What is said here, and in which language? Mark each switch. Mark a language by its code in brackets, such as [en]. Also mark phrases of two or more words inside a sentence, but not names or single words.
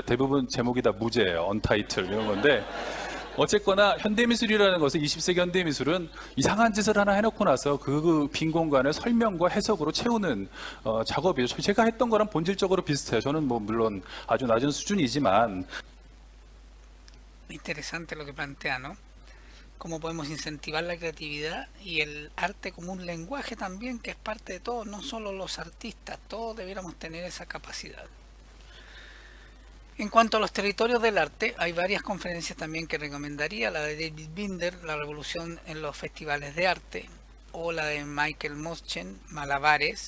[ko] 대부분 제목이 다 무제예요. 언타이틀 이런 건데, 어쨌거나 현대미술이라는 것은 20세기 현대미술은 이상한 짓을 하나 해놓고 나서 그 빈 공간을 설명과 해석으로 채우는 작업이죠. 제가 했던 거랑 본질적으로 비슷해요. 저는 뭐 물론 아주 낮은 수준이지만. [es] Interesante lo que plantea, ¿no? Cómo podemos incentivar la creatividad y el arte como un lenguaje también, que es parte de todos, no solo los artistas, todos debiéramos tener esa capacidad. En cuanto a los territorios del arte, hay varias conferencias también que recomendaría, la de David Binder, La revolución en los festivales de arte, o la de Michael Moschen, Malabares.